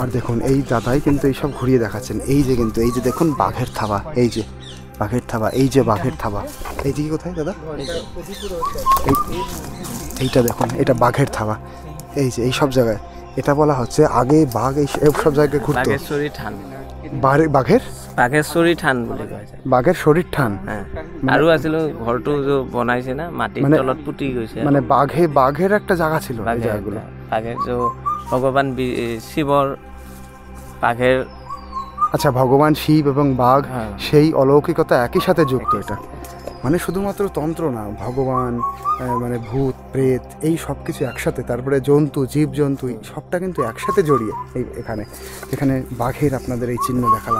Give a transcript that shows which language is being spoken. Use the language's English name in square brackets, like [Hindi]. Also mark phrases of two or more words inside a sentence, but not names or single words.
[Bangla] আর দেখুন এই দাদাই কিন্তু এইসব ঘুরিয়ে দেখাচ্ছেন। এই যে কিন্তু এই যে দেখুন বাঘের থাবা, এই যে বাঘের থাবা, এই যে বাঘের থাবা। এইদিকে কোথায় দাদা? এইটা দেখুন, এটা বাঘের থাবা। এই যে এই সব জায়গায় এটা বলা হচ্ছে আগে বাঘ এই সব জায়গায় ঘুরতো। বাঘের [Assamese] বাঘেশ্বৰী থান বুলি কয়। [Bangla] বাঘের শরীর ঠান। [Assamese] আৰু আছিল ঘৰটো যে বনাইছে না মাটিৰ তলত পুতি গৈছে, [Bangla] মানে বাঘের একটা জায়গা ছিল এই জায়গাগুলো। বাঘের যে ভগবান শিৱৰ বাঘের, আচ্ছা ভগবান শিব এবং বাঘ সেই অলৌকিকতা একই সাথে যুক্ত। এটা মানে শুধুমাত্র তন্ত্র না, ভগবান মানে ভূত প্রেত এই সব কিছু একসাথে, তারপরে জন্তু জীবজন্তু সবটা কিন্তু একসাথে জড়িয়ে এখানে বাঘের আপনাদের এই চিহ্ন দেখালাম।